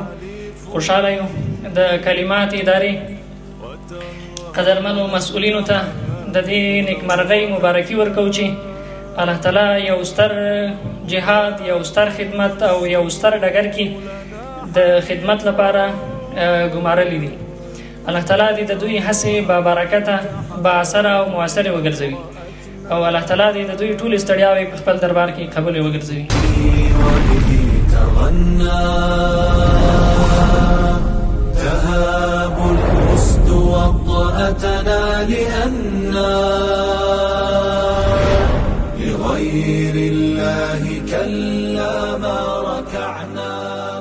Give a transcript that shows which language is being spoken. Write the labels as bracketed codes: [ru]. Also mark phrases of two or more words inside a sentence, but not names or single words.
[ps] خوشحاله یو د کلمات ادارې قدرمنو مسؤلینو ته د دې نیکمرغۍ مبارکي ورکوو چې الله تعالی یو ستر جهاد، یو ستر خدمت او یو ستر ډګر کې د خدمت لپاره ګمارلي دي. الله تعالی دې د دوی هڅې با برکته، با اثره او مؤثره وګرځوي او الله تعالی دې د دوی ټولې ستړیاوې په خپل دربار کې قبولې وګرځوي. [ar] تهاب الأسد وطأتنا لأننا لغير الله كلا ما ركعنا.